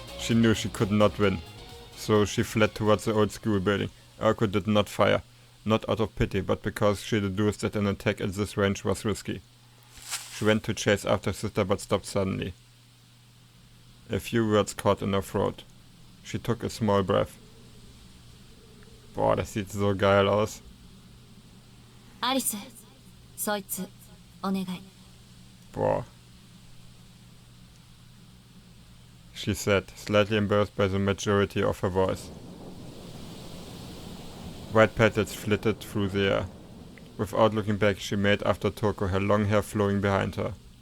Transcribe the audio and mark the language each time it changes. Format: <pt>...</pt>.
<en>She knew she could not win. So she fled towards the old school building. Aokos did not fire. Not out of pity, but because she deduced that an attack at this range was risky. She went to chase after sister but stopped suddenly. A few words caught in her throat. She took a small breath.</en> <de>Boah, das sieht so geil aus.</de> <ja>Alice, そいつ、お願い. Boah.</ja> <en>She said, slightly embarrassed by the majority of her voice. White petals flitted through the air. Without looking back, she made after Toko, her long hair flowing behind her.</en>